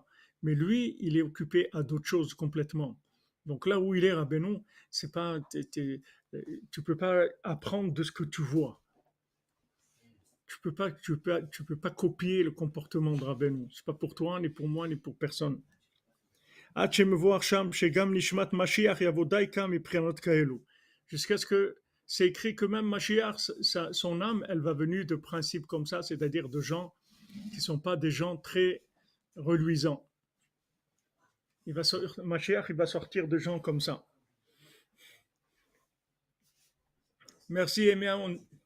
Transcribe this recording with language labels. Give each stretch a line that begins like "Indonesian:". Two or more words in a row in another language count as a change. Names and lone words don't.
French: Mais lui, il est occupé à d'autres choses complètement. Donc là où il est, Rabbeinu, c'est pas. Tu peux pas apprendre de ce que tu vois. Tu peux pas copier le comportement de Rabbeinu. C'est pas pour toi, ni pour moi, ni pour personne.
Hebrew: עד שמבואר שם שגם נשמת משיח יבוא דייקה מבחינות כאלו.
French: Jusqu'à ce que c'est écrit que même Mashiach, son âme, elle va venir de principes comme ça, c'est-à-dire de gens qui ne sont pas des gens très reluisants. Mashiach, il va sortir de gens comme ça. Merci Eméaon.